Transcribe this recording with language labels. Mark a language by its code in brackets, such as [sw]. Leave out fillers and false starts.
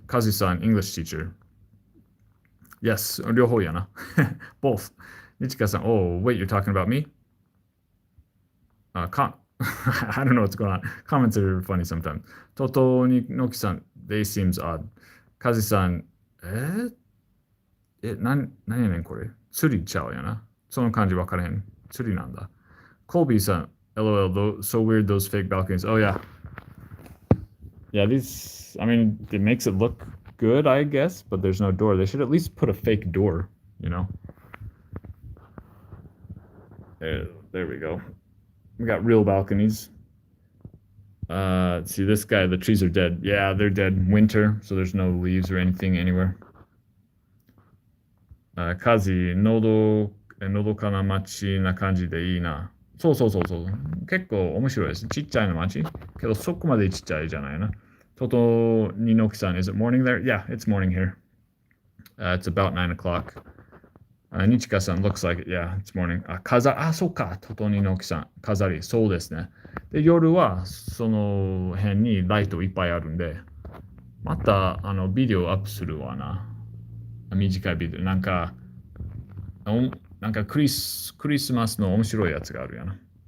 [en] Kazi-san, English teacher. [ja] Yes, 両方やな。 Both. [en] 日川さん、oh, wait, you're talking about me? I don't know what's going on. Comments are funny sometimes. Totoniaki-san, they seems odd. [ja] Kazi-san, 何やねんこれ。 [en] 釣りちゃうやな。その感じ分からへん。釣りなんだ。 Colby-san, LOL, so weird those fake balconies. Oh yeah. Yeah, these, it makes it look good, I guess, but there's no door. They should at least put a fake door, you know? There we go. We got real balconies. See this guy, the trees are dead. Yeah, they're dead. Winter, so there's no leaves or anything anywhere. [ja] Kazi, のどかな街な感じでいいな。そう。結構面白いです。ちっちゃいの街。けどそこまでちっちゃいじゃないな。 [en] Totoniaki-san, is it morning there? Yeah, it's morning here. It's about 9 o'clock. Nichika-san, looks like it. Yeah, it's morning. そうか。 Totoniaki-san. 飾り。そうですね。 [ja] で、夜はその辺にライトいっぱいあるんで、またビデオアップするわな。短いビデオ。なんかクリスマスの面白いやつがあるやな。